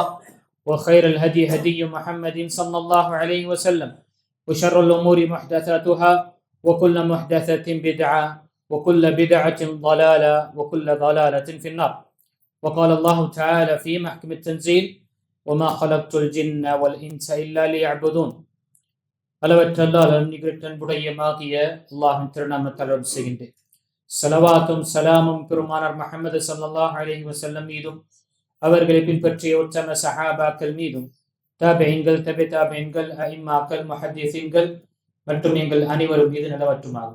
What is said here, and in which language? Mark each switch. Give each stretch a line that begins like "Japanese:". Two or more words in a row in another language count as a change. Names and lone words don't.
Arabic: وخير الهدي هدي محمد صلى الله عليه وسلم وشر الأمور محدثاتها وكل محدثة بدعة وكل بدعة ضلالة وكل ضلالة في النار وقال الله تعالى في محكم التنزيل وما خلقت الجن والإنس إلا ليعبدون
Tamil: அளவற்ற அல்லாஹ்வின் நிகரற்ற அன்புடையமாகிய அல்லாஹ்வின் திருநாமத்தால் ஆரம்பம் செய்கின்றேன். ஸலவாத்தும் ஸலாமும் பெருமானார் முஹம்மது
Arabic: صلى الله عليه وسلم
Tamil: மீதும் அவர்களை பின்பற்றிய உத்தம சஹாபாக்கள் மீதும் தாபிஈன்கள் தபிதாபிஈன்கள் அஇம்மாக்கள் முஹத்திஸீன்கள் மற்றும் எங்கள் அனைவரும் மீது நிலவற்றுமாகும்.